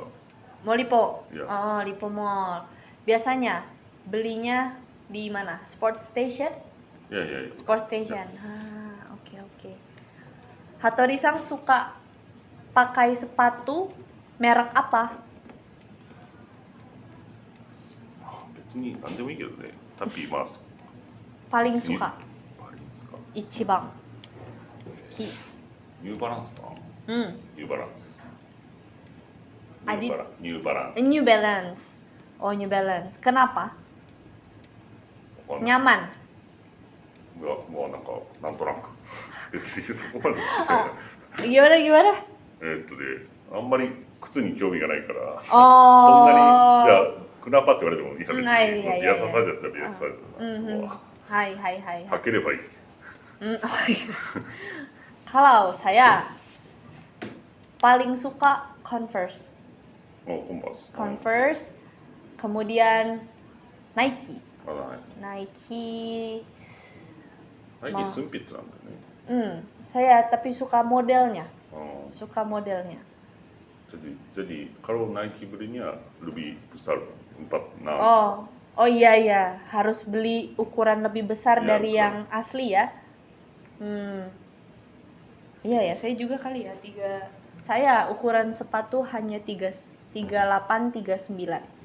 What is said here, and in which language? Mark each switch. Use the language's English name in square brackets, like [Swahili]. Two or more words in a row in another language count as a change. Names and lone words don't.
[Indonesian] Molipo. Ya. Oh, Lipo Mall. Biasanya belinya di mana? Sport Station? ya Sport Station. Oke. Hattori-san suka pakai sepatu merek apa? [Japanese] 別に何でもいいけどね [Indonesian] tapi mas Paling suka? [Japanese] パリですか一番好き。ニューバランスかなニューバランス [Indonesian] Adi- [Japanese] ニューバランス [Indonesian] New Balance. Oh, New Balance. Kenapa? Apa? Nyaman. [Japanese] もうなんかなんとなく別にそこまで [Indonesian] あ、gimana? [Japanese] あんまり靴に興味がないから、そんなにじゃ [Indonesian] Oh. [Japanese] あクナパって言われてもいや別に [Indonesian] Iya. [Japanese] ビアササイズやったらビアササイズだな、そこは Hai. 履ければいい。 [Indonesian] Oh iya. Kalau saya paling suka Converse. [Japanese] コンバース。 [Indonesian] Converse, kemudian Nike. [Japanese] まだない。 [Indonesian] Nike. [Japanese] ナイキスンピッツなんだよね。 [Indonesian] Saya tapi suka modelnya. あー Suka modelnya. jadi kalau Nike belinya lebih besar 46. Oh iya, harus beli ukuran lebih besar Iya, dari betul. yang asli ya. Iya ya, saya juga kali ya saya ukuran sepatu hanya 38 39.